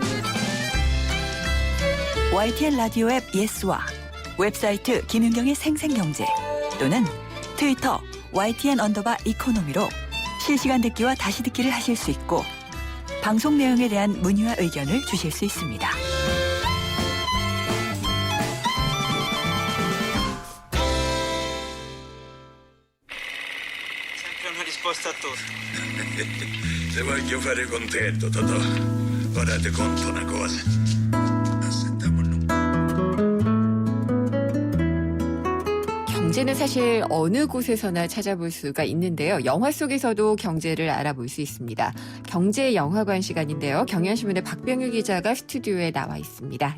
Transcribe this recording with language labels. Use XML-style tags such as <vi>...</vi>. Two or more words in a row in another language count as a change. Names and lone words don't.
<ko>YTN 라디오 앱 예스와 웹사이트 김윤경의 생생경제 또는 트위터 YTN_이코노미로 실시간 듣기와 다시 듣기를 하실 수 있고 방송 내용에 대한 문의와 의견을 주실 수 있습니다.</ko> <it>Se voglio fare contento, Totò. Ora ti conto una cosa.</it> <ko>경제는 사실 어느 곳에서나 찾아볼 수가 있는데요. 영화 속에서도 경제를 알아볼 수 있습니다. 경제영화관 시간인데요. 경향신문의 박병규 기자가 스튜디오에 나와 있습니다.</ko>